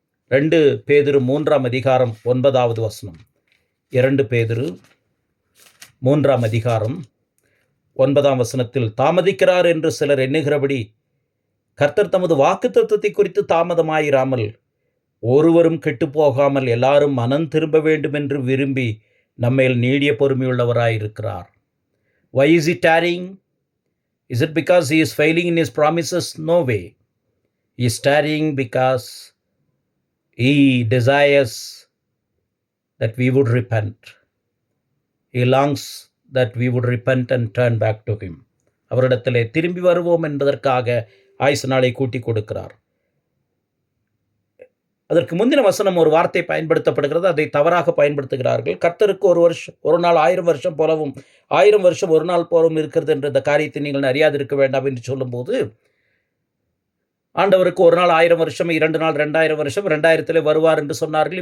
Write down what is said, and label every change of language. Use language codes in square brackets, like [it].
[ta] 2 பேதுரு 3ஆம் அதிகாரம் 9வது வசனம். 2 பேதுரு 3ஆம் அதிகாரம் 9ஆம் வசனத்தில், தாமதிக்கிறார் என்று சிலர் எண்ணுகிறபடி கர்த்தர் தமது வாக்குத்தத்தத்தை குறித்து தாமதமாயிராமல் ஒருவரும் கெட்டு போகாமல் எல்லாரும் மனம் திரும்ப வேண்டும் என்று விரும்பி நம்மேல் நீடிய பொறுமையுள்ளவராயிருக்கிறார். [en] Why is he tarrying? Is it because he is failing in his promises? No way. He is tarrying because he desires that we would repent. He longs that we would repent and turn back to him. [ta] அவரிடத்திலே திரும்பி வருவோம் என்பதற்காக ஆயுசு நாளை கூட்டி கொடுக்கிறார். அதற்கு முந்தின வசனம் ஒரு வார்த்தை பயன்படுத்தப்படுகிறது, அதை தவறாக பயன்படுத்துகிறார்கள். கர்த்தருக்கு ஒரு நாள் 1000 வருஷம் போலவும் 1000 வருஷம் ஒரு நாள் போலவும் இருக்கிறது என்ற இந்த காரியத்தை நீங்கள் அறியாதிருக்க வேண்டாம் என்று சொல்லும்போது, ஆண்டவருக்கு ஒரு நாள் 1000 வருஷம், 2 நாள் 2000 வருஷம், 2000 வருவார் என்று சொன்னார்கள்.